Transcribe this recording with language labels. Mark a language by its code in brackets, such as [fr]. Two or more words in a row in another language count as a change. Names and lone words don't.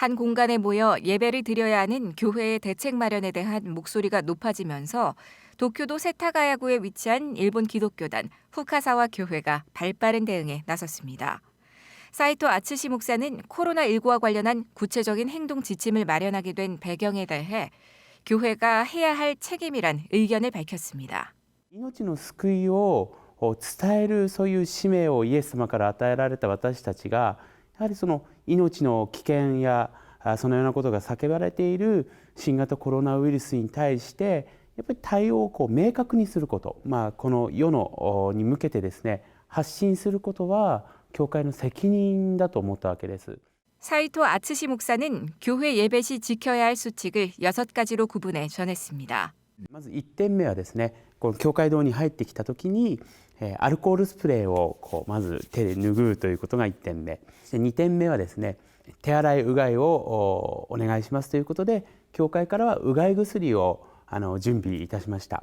[ko] 한 공간에 모여 예배를 드려야 하는 교회의 대책 마련에 대한 목소리가 높아지면서 도쿄도 세타가야구에 위치한 일본 기독교단 후카사와 교회가 발빠른 대응에 나섰습니다. 사이토 아츠시 목사는 코로나19와 관련한 구체적인 행동 지침을 마련하게 된 배경에 대해 교회가 해야 할 책임이란 의견을 밝혔습니다. [ja] 命の救いを伝えるそういう使命をイエス様から与えられた私たちがやはりその命の危険やそのようなことが叫ばれている新型コロナウイルスに対してやっぱり対応を明確にすること、この世のに向けてですね発信することは教会の責任だと思ったわけです。 [ko] 사이토 아츠시 목사는 교회 예배 시 지켜야 할 수칙을 6가지로 구분해 전했습니다. [ja] まず1点目はですね、この教会堂に入ってきたときにアルコールスプレーをまず手で拭うということが1点目。2点目はですね、手洗いうがいをお願いしますということで、教会からはうがい薬を準備いたしました。